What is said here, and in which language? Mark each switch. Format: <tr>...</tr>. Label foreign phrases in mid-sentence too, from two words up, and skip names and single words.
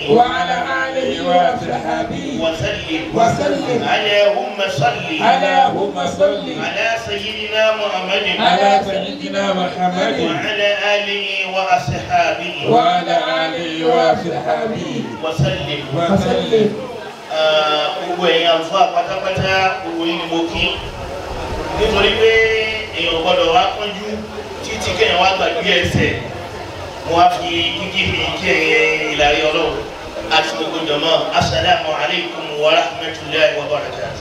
<ar>وعلى آله وأصحابه وسلم اللهم صل على سيدنا محمد على سيدنا محمد وعلى آله وأصحابه وعلى آله وأصحابه</ar> <yo>وسلم gbogbo ẹ̀yin àlùfáà pátápátá gbogbo yín ni mo kí nítorí pé èèyàn gbọ́dọ̀ wá kánjú títí kéèyàn wá gbàgbé ẹsẹ̀ mo wá fi kíkí mi kí ẹ̀yin ìlàrí Ọlọ́run àti gbogbo jọmọ</yo> <ar>السلام عليكم ورحمة الله وبركاته.</ar>